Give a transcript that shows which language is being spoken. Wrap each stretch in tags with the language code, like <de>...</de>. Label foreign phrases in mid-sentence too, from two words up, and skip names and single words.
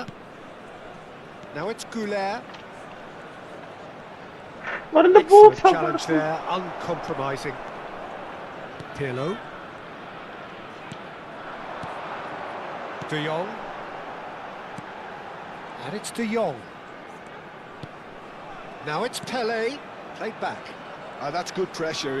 <en>Now it's Goulet.</en> <hy>Որը</hy> <en>Excellent</en> <hy>ո՞նց է։</hy> <en>challenge there, uncompromising. Pirlo. De Jong. And it's De Jong. Now it's Pelé. Played back. That's good pressure.</en>